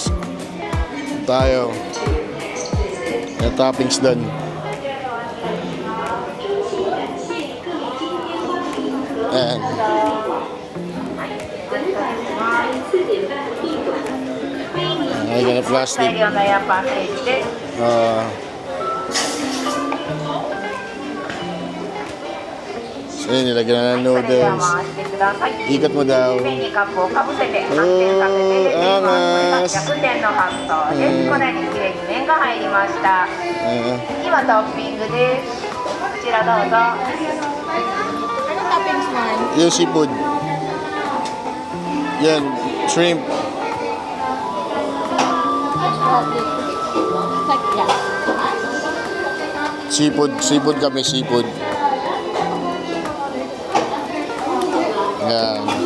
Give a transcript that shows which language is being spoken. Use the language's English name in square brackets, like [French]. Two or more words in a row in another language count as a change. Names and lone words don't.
[Filipino] Tayo. Yung toppings doon. Ayan. Nalagyan na plastic. [Japanese] 大量のエアパッケージです。 [Filipino] So yun, nilagyan na ng [Japanese] それでは [Filipino] noodles. [Japanese] 回してください。 [Filipino] Ikot mo daw. [Japanese] 上にカップをかぶせて反転させて入れています。これが逆転の発想です。これにきれいに麺が入りました。今トッピングです。こちらどうぞ。 [Filipino] Anong toppings man? Yung seafood. Yan, shrimp. Sakya. Seafood kami, seafood. Yan.